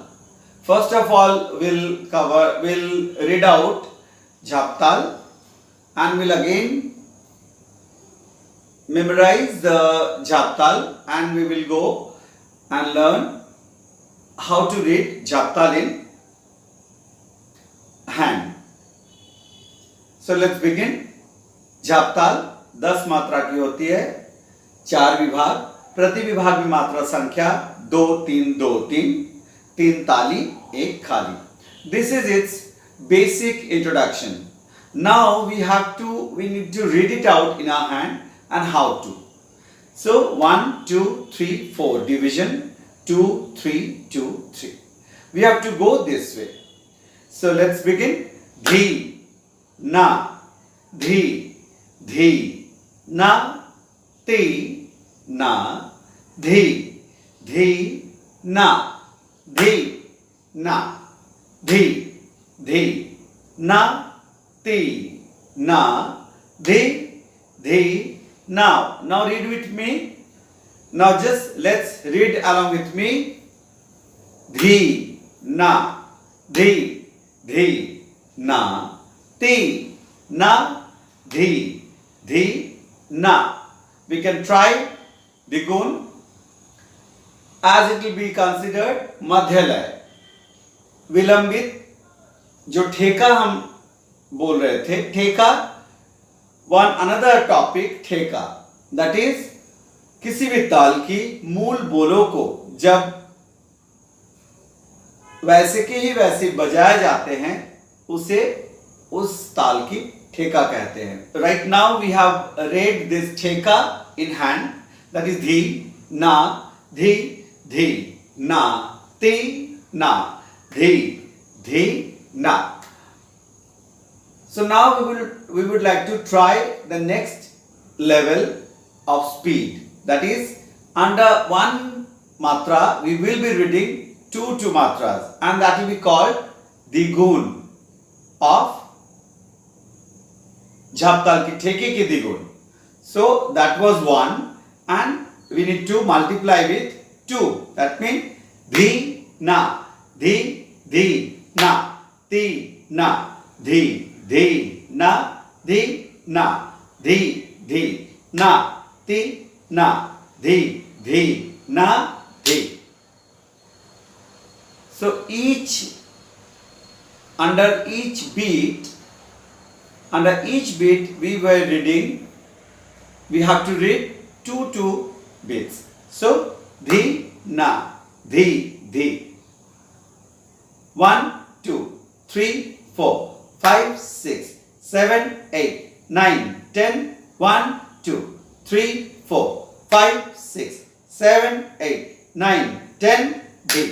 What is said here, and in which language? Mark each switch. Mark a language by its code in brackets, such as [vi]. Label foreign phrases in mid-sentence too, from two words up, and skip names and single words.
[en] First of all, we'll read out jhap tal, and we'll again memorize the jhap tal, and we will go and learn how to read jhap tal in hand. So let's begin. [hi] jhap tal 10 मात्रा की होती है, 4 विभाग, प्रति विभाग में मात्रा संख्या 2 3 2 3, 3 ताली 1 खाली. [en] This is its basic introduction. Now we need to read it out in our hand, and how to. So 1 2 3 4 division, 2, 3, 2, 3. We have to go this way. So let's begin. Dhi, na, dhi, dhi, na, ti, na, dhi, dhi, na, dhi, na, dhi, dhi, na, ti, na, dhi, dhi. Now read with me. Now just let's read along with me. Dhi, na, dhi, dhi, na, ti, na, dhi, dhi, na. We can try Digun as it will be considered Madhyalay. [hi] विलंबित जो ठेका हम बोल रहे थे, ठेका [en] one another topic [hi] ठेका, [en] that is [hi] किसी भी ताल की मूल बोलों को जब वैसे के ही वैसे बजाए जाते हैं उसे उस ताल की ठेका कहते हैं. [en] right now we have read this theka in hand, that is धी, ना, धी, धी, ना, ती, ना, धी, धी, na. So now we would like to try the next level of speed. That is, under one matra we will be reading two matras, and that will be called Digun of [hi] झपताल की ठेके की दिगुन. [en] So that was 1, and we need to multiply with 2. That means dhi, na, dhi, dhi, na, ti, na, dhi, dhi, na, dhi, na, dhi, dhi, na, ti, na, dhi, dhi, na, dhi. So under each beat we were reading, we have to read two beats. So dhi, na, dhi, dhi. 1, 2, 3, 4, 5, 6, 7, 8, 9, 10. 1, 2, 3, 4, 5, 6, 7, 8, 9, 10 beat.